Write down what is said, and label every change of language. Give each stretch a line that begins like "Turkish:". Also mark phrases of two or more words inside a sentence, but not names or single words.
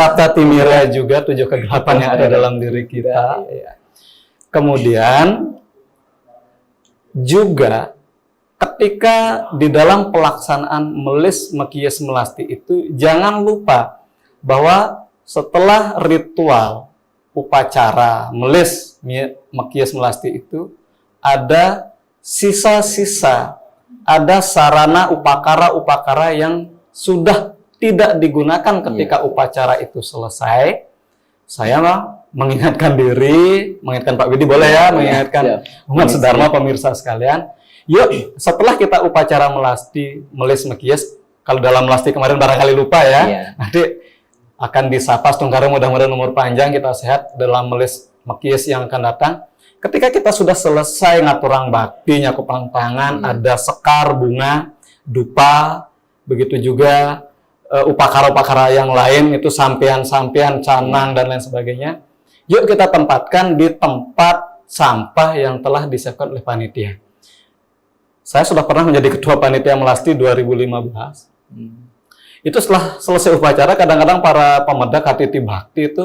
Indonesian: Sabta Timira juga 7 kegelapan yang ada dalam diri kita. Kemudian juga ketika di dalam pelaksanaan melis, mekis, melasti itu jangan lupa bahwa setelah ritual upacara melis, mekis, melasti itu ada sisa-sisa, ada sarana upakara-upakara yang sudah tidak digunakan ketika upacara itu selesai. Saya mengingatkan diri, mengingatkan Pak Widi boleh ya, mengingatkan umat sedharma pemirsa sekalian. Yuk, setelah kita upacara melasti, melis, mekis, kalau dalam melasti kemarin barangkali lupa ya, nanti akan disapa Tungkara, mudah-mudahan umur panjang, kita sehat dalam melis, mekis yang akan datang. Ketika kita sudah selesai
Balinese: ngaturang bakti, nyakupang tangan,
Indonesian: ada sekar, bunga, dupa, begitu juga upakara-upakara yang lain, itu sampian-sampian, canang, dan lain sebagainya. Yuk kita tempatkan di tempat sampah yang telah disiapkan oleh panitia. Saya sudah pernah menjadi ketua panitia melasti 2015. Itu setelah selesai upacara, kadang-kadang para pemedak HTT Bakti itu